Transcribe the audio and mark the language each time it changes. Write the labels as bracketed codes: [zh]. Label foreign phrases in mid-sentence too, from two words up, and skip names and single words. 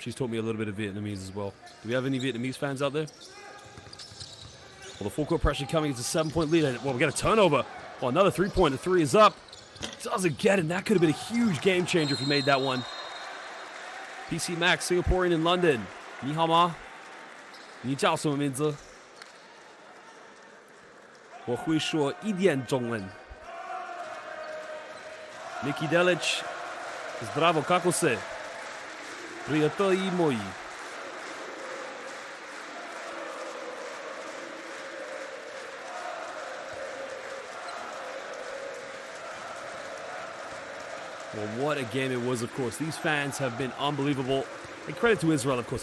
[en] She's taught me a little bit of Vietnamese as well. Do we have any Vietnamese fans out there? Well, the full court pressure coming. It's a 7-point lead. Well, we got a turnover. Well, another three-point. The three is up. Doesn't get it. That could have been a huge game changer if he made that one. PC Max, Singaporean in London. [zh] 你好吗? 你叫什么名字? 我会说一点中文。Niki Delić, [sr] zdravo, kako se? Prijatelji moji. [en] Well, what a game it was, of course. These fans have been unbelievable. And credit to Israel, of course.